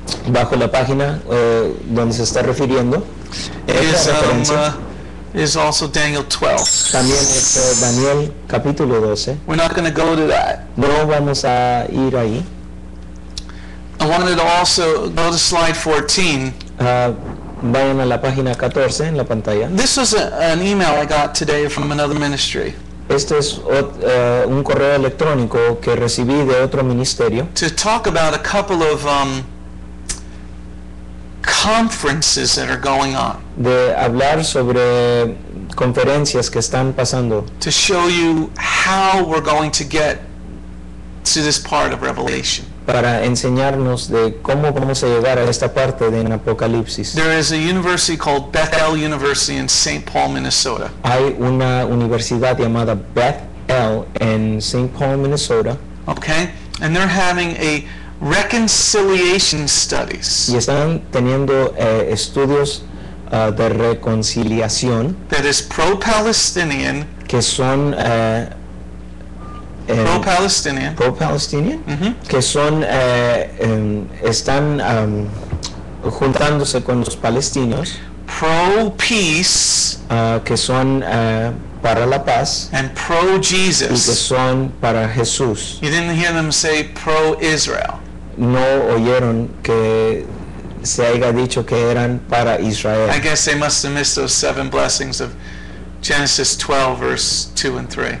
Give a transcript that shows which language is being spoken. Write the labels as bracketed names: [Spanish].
[Spanish] bajo la página donde se está refiriendo, esta referencia. [English] Is also Daniel 12. [Spanish] También es Daniel capítulo 12. [English] We're not going to go to that. [Spanish] No vamos a ir ahí. [English] I wanted to also go to slide 14. [Spanish] Vayan a la página 14 en la pantalla. [English] This was an email I got today from another ministry [Spanish] Este es un correo electrónico que recibí de otro ministerio [English] to talk about a couple of conferences that are going on, [Spanish] de hablar sobre conferencias que están pasando [English] to show you how we're going to get to this part of Revelation. [Spanish] para enseñarnos de cómo vamos a llegar a esta parte de en Apocalipsis. [English] There is a university called Bethel University in St. Paul, Minnesota. [Spanish] Hay una universidad llamada Bethel en St. Paul, Minnesota, [English] Okay? And they're having a reconciliation studies [Spanish] y están teniendo estudios de reconciliación [English] that is pro-Palestinian, [Spanish] que son [English] pro-Palestinian, pro-Palestinian, mhm, [Spanish] que son están juntándose con los palestinos, [English] pro-peace, [Spanish] que son para la paz [English] and [Spanish] y que [English] pro-Jesus. [Spanish] son para Jesús. [English] You didn't hear them say pro-Israel. [Spanish] No oyeron que se haya dicho que eran para Israel. [English] I guess they must have missed those 7 blessings of Genesis 12, verse 2 and 3.